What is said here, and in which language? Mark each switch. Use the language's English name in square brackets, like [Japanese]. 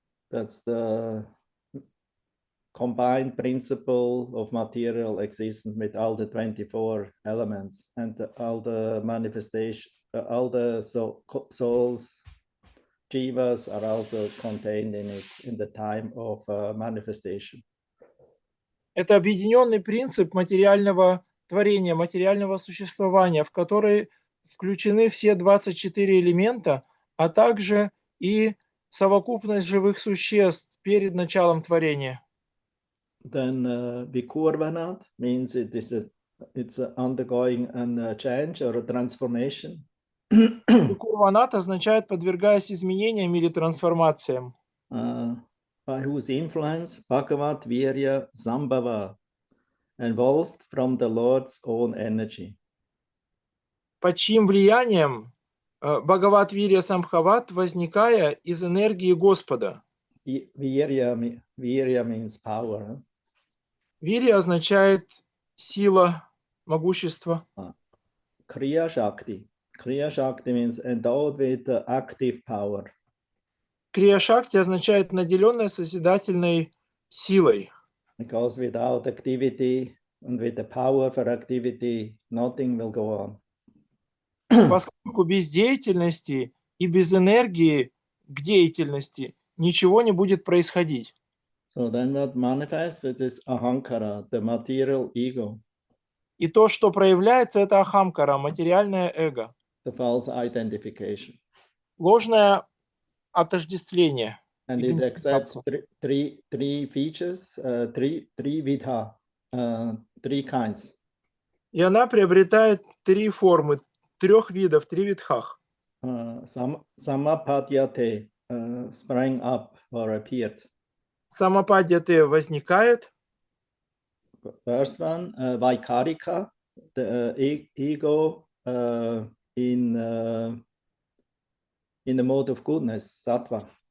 [English] That's the combined principle of material existence with all the 24 elements and all the manifestation, all the souls, jivas are also contained in it in the time of manifestation. [Russian] Это объединенный принцип материального творения, материального существования, в который включены все 24 элемента, а также и совокупность живых существ перед началом творения. [English] Then Vikurvanat means it's undergoing a change or a transformation. [Russian] Викурванат означает подвергаясь изменениям или трансформациям. [English] By whose influence Bhagavat Virya Sambhava, evolved from the Lord's own energy. [Russian] Под чьим влиянием Бхагават Вирья Самбхават, возникая из энергии Господа. [English] Virya means power. [Russian] Вирья означает сила, могущество. [English] Kriya Shakti. Kriya Shakti means endowed with active power. [Russian] Крия Шакти означает наделенная созидательной силой. [English] Because without activity and with the power for activity, nothing will go on. [Russian] Поскольку без деятельности и без энергии к деятельности ничего не будет происходить. [English] So then what manifests it is ahankara, the material ego. [Russian] И то, что проявляется, это ахамкара, материальное эго, [English] the false identification. [Russian] ложное отождествление, [English] And it accepts [Russian] идентификация. [English] three features, three vidha, three kinds. [Russian] И она приобретает три формы, трех видов, три видхах. [English] Samapadyate sprang up or appeared. [Russian] Самопадьяте возникает, [English] First one, Vaikarika, the ego in the mode of goodness, sattva.